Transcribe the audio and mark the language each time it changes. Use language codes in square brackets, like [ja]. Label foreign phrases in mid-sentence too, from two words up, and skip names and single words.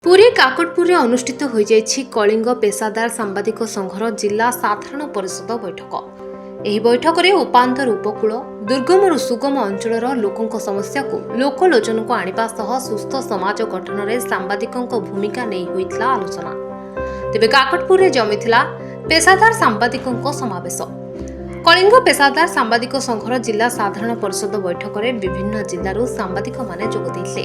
[or] ପୁରୀ କାକଟପୁର ଅନୁଷ୍ଠିତ ହୋ କଳିଙ୍ଗ ପେଶାଦାର ସାମ୍ବାଦିକ ସଂଘର ଜିଲ୍ଲା ସାଧାରଣ ପରିଷଦ ବୈଠକ। ଏହି ବୈଠକରେ ଉପାନ୍ତର ଉପକୂଳ ଦୁର୍ଗମରୁ ସୁଗମ ଅଞ୍ଚଳର ଲୋକଙ୍କ ସମସ୍ୟାକୁ ଲୋକଲୋଚନକୁ ଆଣିବା ସହ ସୁସ୍ଥ ସମାଜ ଗଠନରେ ସାମ୍ବାଦିକଙ୍କ ଭୂମିକା ନେଇ ହୋଇଥିଲା ଆଲୋଚନା। ତେବେ କାକଟପୁରରେ ଜମିଥିଲା ପେଶାଦାର ସାମ୍ବାଦିକଙ୍କ ସମାବେଶ। କଳିଙ୍ଗ ପେଶାଦାର ସାମ୍ବାଦିକ ସଂଘର ଜିଲ୍ଲା ସାଧାରଣ ପରିଷଦ ବୈଠକରେ ବିଭିନ୍ନ ଜିଲ୍ଲାରୁ ସାମ୍ବାଦିକମାନେ ଯୋଗ ଦେଇଥିଲେ।